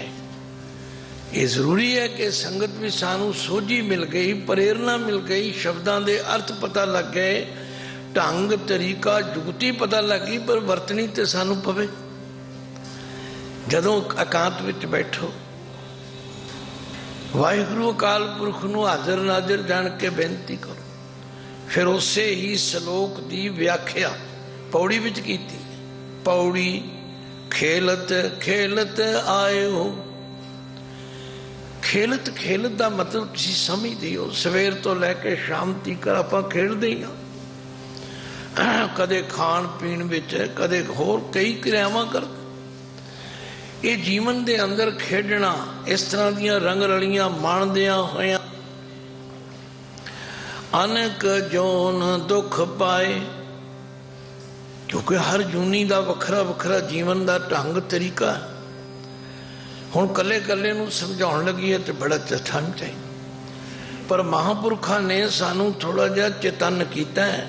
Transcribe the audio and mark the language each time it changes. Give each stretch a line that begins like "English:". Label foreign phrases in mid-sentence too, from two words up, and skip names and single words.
Punjabi: ਇਹ ਜ਼ਰੂਰੀ ਹੈ ਕਿ ਸੰਗਤ ਵੀ ਸਾਨੂੰ ਸੋਝੀ ਮਿਲ ਗਈ, ਪ੍ਰੇਰਨਾ ਮਿਲ ਗਈ, ਸ਼ਬਦਾਂ ਦੇ ਅਰਥ ਪਤਾ ਲੱਗ ਗਏ, ਢੰਗ ਤਰੀਕਾ ਜੁਗਤੀ ਪਤਾ ਲੱਗੀ, ਪਰ ਵਰਤਣੀ ਤੇ ਸਾਨੂੰ ਪਵੇ। ਜਦੋਂ ਇਕਾਂਤ ਵਿਚ ਬੈਠੋ, ਵਾਹਿਗੁਰੂ ਅਕਾਲ ਪੁਰਖ ਨੂੰ ਹਾਜ਼ਰ ਨਾਜ਼ਰ ਜਾਣ ਕੇ ਬੇਨਤੀ ਕਰੋ, ਫਿਰ ਉਸੇ ਹੀ ਸਲੋਕ ਦੀ ਵਿਆਖਿਆ ਪਉੜੀ ਵਿਚ ਕੀਤੀ। ਪਉੜੀ ਖੇਲਤ ਖੇਲਤ ਆਏ ਹੋ। ਖੇਲਤ ਖੇਲਤ ਦਾ ਮਤਲਬ ਤੁਸੀਂ ਸਮਝਦੇ ਹੋ, ਸਵੇਰ ਤੋਂ ਲੈਕੇ ਸ਼ਾਮ ਤਕ ਆਪਾਂ ਖੇਲਦੇ ਹੀ ਹਾਂ। ਕਦੇ ਖਾਣ ਪੀਣ ਵਿਚ, ਕਦੇ ਹੋਰ ਕਈ ਕ੍ਰਿਆਵਾਂ ਕਰਦੇ। ਇਹ ਜੀਵਨ ਦੇ ਅੰਦਰ ਖੇਡਣਾ, ਇਸ ਤਰ੍ਹਾਂ ਦੀਆਂ ਰੰਗ ਰਲੀਆਂ ਮਾਣਦੀਆਂ ਹੋਈਆਂ ਅਨਕ ਜੋਨ ਦੁੱਖ ਪਾਏ। ਕਿਉਂਕਿ ਹਰ ਜੂਨੀ ਦਾ ਵੱਖਰਾ ਵੱਖਰਾ ਜੀਵਨ ਦਾ ਢੰਗ ਤਰੀਕਾ। ਹੁਣ ਕੱਲੇ ਕੱਲੇ ਨੂੰ ਸਮਝਾਉਣ ਲੱਗੀਏ ਤੇ ਬੜਾ ਟਾਈਮ ਚਾਹੀਦਾ, ਪਰ ਮਹਾਂਪੁਰਖਾਂ ਨੇ ਸਾਨੂੰ ਥੋੜਾ ਜਿਹਾ ਚੇਤਨ ਕੀਤਾ ਹੈ।